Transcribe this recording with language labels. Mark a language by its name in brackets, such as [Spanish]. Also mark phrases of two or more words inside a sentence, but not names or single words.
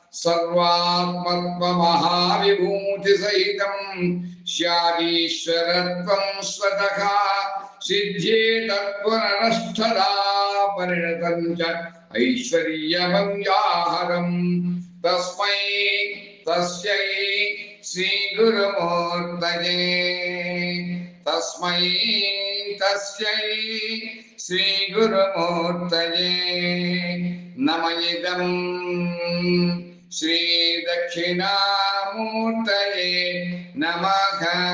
[Sanskrit] सर्वात्मत्वमहाविभूतिसहितं स्यादीश्वरत्वं स्वतः सिद्ध्येतत्पुनरष्टधा परिणतं च ऐश्वर्यमव्याहरम् तस्मै तस्यै శ్రీ గురుమూర్తయే తస్మై తస్యై శ్రీ గురుమూర్తయే నమ ఇదం శ్రీ దక్షిణామూర్తయే నమః